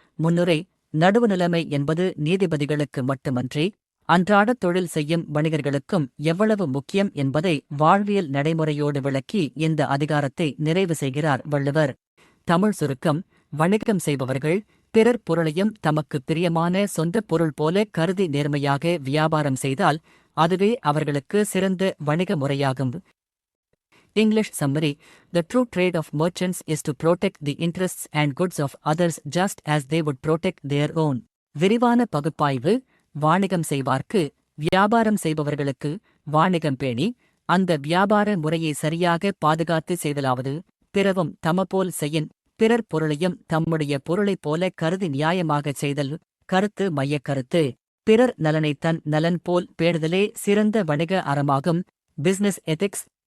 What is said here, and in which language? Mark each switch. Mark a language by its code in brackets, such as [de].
[ta] முன்னுரை: நடுவுநிலைமை என்பது நீதிபதிகளுக்கு மட்டுமன்றி அன்றாட தொழில் செய்யும் வணிகர்களுக்கும் எவ்வளவு முக்கியம் என்பதை வாழ்வியல் நடைமுறையோடு விளக்கி இந்த அதிகாரத்தை நிறைவு செய்கிறார் வள்ளுவர். தமிழ் சுருக்கம்: வணிகம் செய்பவர்கள் பிறர் பொருளையும் தமக்கு பிரியமான சொந்த பொருள் போல கருதி நேர்மையாக வியாபாரம் செய்தால் அதுவே அவர்களுக்கு சிறந்த வணிக முறையாகும். [en] English summary: The true trade of merchants is to protect the interests and goods of others just as they would protect their own. [ta] விரிவான பகுப்பாய்வு: வாணிகம் செய்வார்க்கு வியாபாரம் செய்பவர்களுக்கு வாணிகம் பேணி அந்த வியாபார முறையை சரியாக பாதுகாத்து செய்தலாவது பிறவும் தமபோல் செய்யின். பிறர் பொருளையும் தம்முடைய பொருளைப் போல கருதி நியாயமாகச் செய்தல். கருத்து மையக்கருத்து: பிறர் நலனை தன் நலன் போல் பேணுதலே சிறந்த வணிக அறமாகும். Business ethics.